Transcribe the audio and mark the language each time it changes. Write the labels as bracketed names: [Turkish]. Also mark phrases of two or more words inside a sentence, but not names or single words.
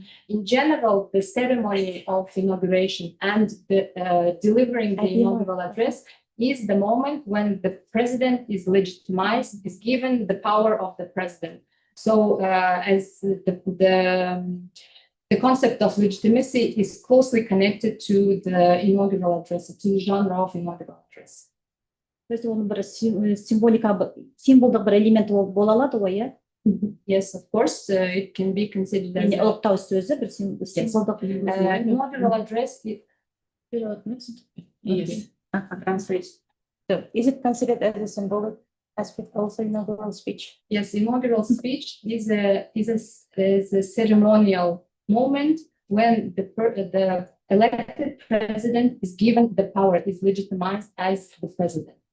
[English] In general, the ceremony of inauguration and the delivering the inaugural address is the moment when the president is legitimized, is given the power of the president. So as the concept of legitimacy is closely connected to the inaugural address, to the genre of inaugural address. [Kazakh] Оның бір символдық бір элемент бола алады ғой, иә? [English] Yes, of course, it can be considered as [Kazakh] ұлықтау сөзі бір символдық [English] inaugural address. Yes. Translate. So, is it considered as a symbolic aspect also inaugural speech? Yes, inaugural speech is a ceremonial moment when the elected president is given the power, is legitimized as the president.